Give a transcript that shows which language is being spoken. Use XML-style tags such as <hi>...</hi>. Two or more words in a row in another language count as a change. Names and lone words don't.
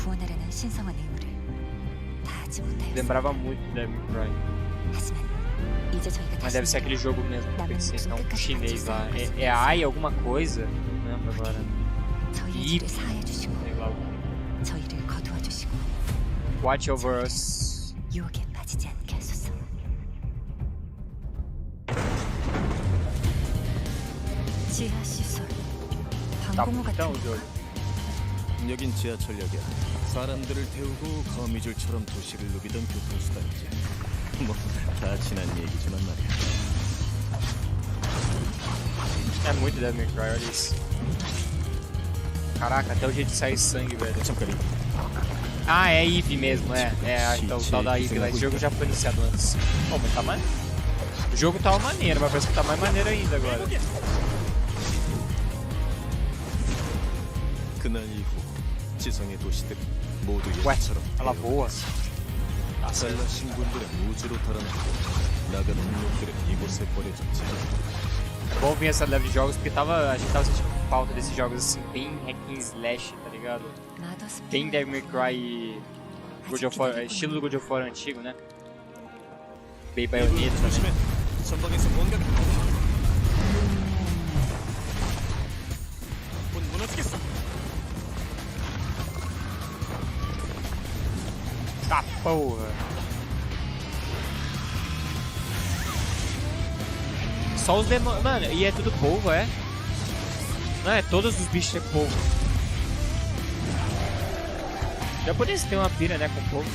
<pt>Lembrava muito de Devil May Cry. Mas deve ser aquele jogo mesmo que eu pensei, então chinês lá. É AI alguma coisa? Não lembro agora. IP, sei lá o que.</pt> <en>Watch over us.</en> <pt>Tá então o jogo.</pt> <ko>여긴 지하철역이야. 사람들을 태우고 거미줄처럼 도시를 누비던 교통수단이지. 뭐 다 지난 얘기지만 말이야.</ko> <pt>É muito Devil May Cry, olha isso. Caraca, até o jeito de sair sangue, velho. Ah, é Eve mesmo, então o tal da Eve lá. Esse jogo já foi iniciado antes. Bom, mas tá maneiro. O jogo tá uma maneira, mas parece que tá mais maneiro ainda agora.</pt> <ko>그날 이후 지성의 도시들이 모두</ko> <pt>Ué,</pt> <ko>예처럼</ko> <pt>ela voa.</pt> <ko>잘나신 분들은 우주로 달아나고 나가는 놈들은 이곳에 버려졌지.</ko> <pt>É bom vir essa leve de jogos porque a gente tava sentindo falta desses jogos assim, bem</pt> <en>hack and slash,</en> <pt>tá ligado? Bem Devil May Cry e God of War, estilo do God of War antigo, né? Bem Bayonetta também.</pt> <ko>전방에서 뭔가 무너지겠어.</ko> <pt>Tá porra! Só os demônios. Mano, e é tudo polvo, é? Não, é todos os bichos é polvo. Japonês tem uma pira, né, com polvo.</pt>